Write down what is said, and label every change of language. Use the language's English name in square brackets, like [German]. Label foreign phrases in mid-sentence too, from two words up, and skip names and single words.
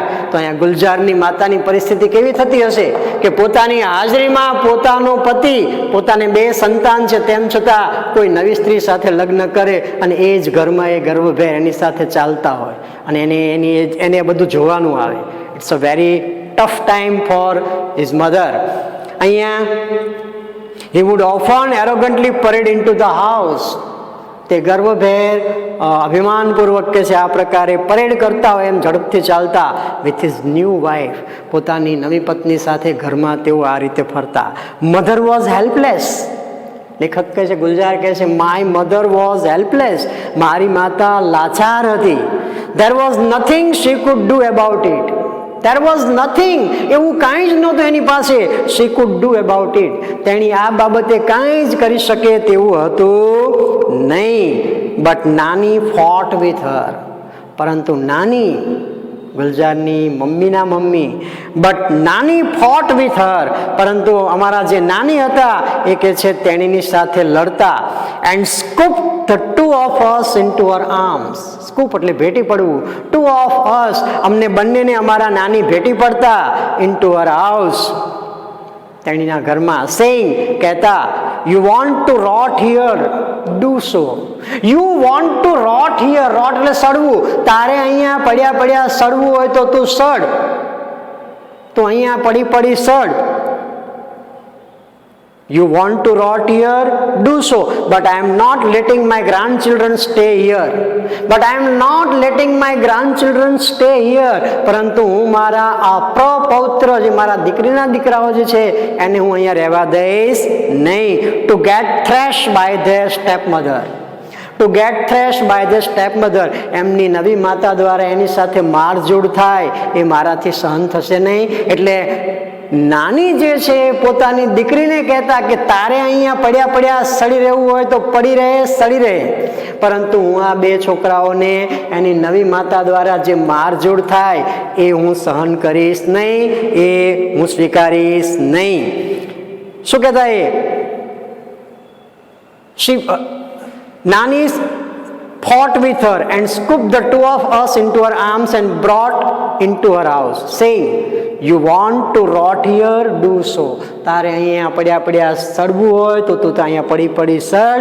[Gujarati] તો અહીંયા ગુલઝારની માતાની પરિસ્થિતિ કેવી થતી હશે કે પોતાની હાજરીમાં પોતાનો પતિ, પોતાને 2 સંતાન છે, તેમ છતાં કોઈ નવી સ્ત્રી સાથે લગ્ન કરે અને એ જ ઘરમાં એ ગર્વભેર એની સાથે ચાલતા હોય અને એને બધું જોવાનું આવે. [English] It's a very tough time for his mother. અહીંયા he would often arrogantly parade into the house. [Gujarati] તે ગર્વભેર અભિમાનપૂર્વક કે છે આ પ્રકારે પરેડ કરતા હોય એમ ઝડપથી ચાલતા. [English] with his new wife, [Gujarati] પોતાની નવી પત્ની સાથે ઘરમાં તેઓ આ રીતે ફરતા. [English] Mother was helpless. [Gujarati] લેખક કહે છે, ગુલઝાર કહે છે, [English] my mother was helpless. [Gujarati] મારી માતા લાચાર હતી. [English] There was nothing she could do about it. There was nothing, [Gujarati] એવું કાંઈ જ નહોતું એની પાસે. [English] she could do about it, [Gujarati] તેણી આ બાબતે કાંઈ જ કરી શકે તેવું હતું નહીં. [English] but નાની fought with her, [Gujarati] પરંતુ નાની, ગુલઝારની મમ્મીના મમ્મી, [English] but Nani fought with her, [Gujarati] પરંતુ અમારા જે નાની હતા એ કે છે તેણીની સાથે લડતા. [English] and scoop the 2 of us into her arms. [Gujarati] સ્કૂપ એટલે ભેટી પડવું. [English] 2 of us, [Gujarati] અમને બંનેને અમારા નાની ભેટી પડતા. [English] into her house, [Gujarati] તેણીના ઘરમાં. [English] સેઇંગ, કહેતા, you want to rot here, do so. you want to rot here, રોટ [Gujarati] એટલે સડવું. તારે અહીંયા પડ્યા સડવું હોય તો તું સડ, તો અહીંયા પડી સડ. [English] You want to rot here? Do so. But I am not letting my grandchildren stay here. But I am not letting my grandchildren stay here. [Gujarati] પરંતુ હું મારા આ પ્રપૌત્ર જે મારા દીકરીના દીકરાઓ જે છે એને હું અહીંયા રહેવા દઈશ નહીં. [English] To get thrashed by their stepmother. To get thrashed by their stepmother. [Gujarati] એમની નવી માતા દ્વારા એની સાથે મારઝૂડ થાય એ મારાથી સહન થશે નહીં. એટલે નાની જે છે પોતાની દીકરીને કહેતા કે તારે અહીંયા પડ્યા પડ્યા સડી રહેવું હોય તો પડી રહે, સડી રહે, પરંતુ હું આ બે છોકરાઓને એની નવી માતા દ્વારા જે મારઝૂડ થાય એ હું સહન કરીશ નહીં, એ હું સ્વીકારીશ નહીં. શું કહેતા એ [English] Nani fought with her and scooped the two of us into her arms and brought into her house, saying, You want to rot here? Do so. [Gujarati] તારે અહીંયા પડ્યા પડ્યા સડવું હોય તો તું અહીંયા પડી પડી સડ.